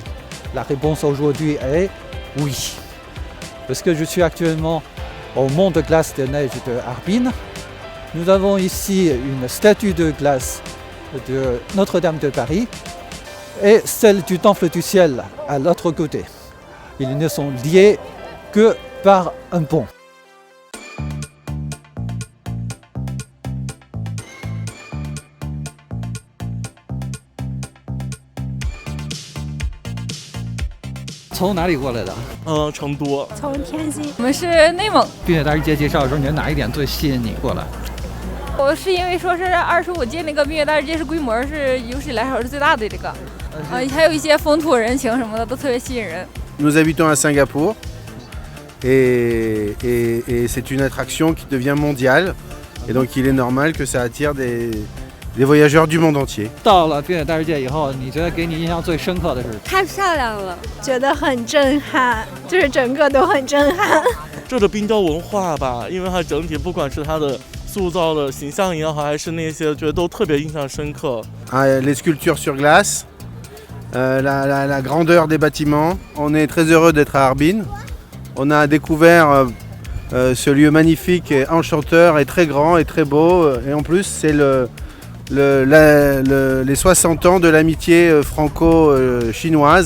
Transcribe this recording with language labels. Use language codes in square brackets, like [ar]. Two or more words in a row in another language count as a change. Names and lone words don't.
[fr] La réponse aujourd'hui est oui. Parce que je suis actuellement au mont de glace de neige de Harbin. Nous avons ici une statue de glace de Notre-Dame de Paris et celle du Temple du Ciel à l'autre côté. Ils ne sont liés que par un pont. [zh] 从哪里过来的？成都。从天津。我们是内蒙。冰雪大世界介绍的时候，你觉得哪一点最吸引你过来？我是因为说是25届那个冰雪大世界是规模是有史以来说是最大的这个，还有一些风土人情什么的都特别吸引人。 [fr] Nous habitons à Singapour et c'est une attraction qui devient mondiale et donc il est normal que ça attire des voyageurs du monde entier. [zh] 到了冰雪大世界以后，你觉得给你印象最深刻的是？太漂亮了，觉得很震撼，就是整个都很震撼。这个冰雕文化吧，因为它整体不管是它的塑造的形象也好，还是那些，觉得都特别印象深刻。 [fr] Les sculptures sur glace, la grandeur des bâtiments. On est très heureux d'être à Harbin. On a découvert ce lieu magnifique et enchanteur et très grand et très beau. Et en plus, c'est les 60 ans de l'amitié franco-chinoise.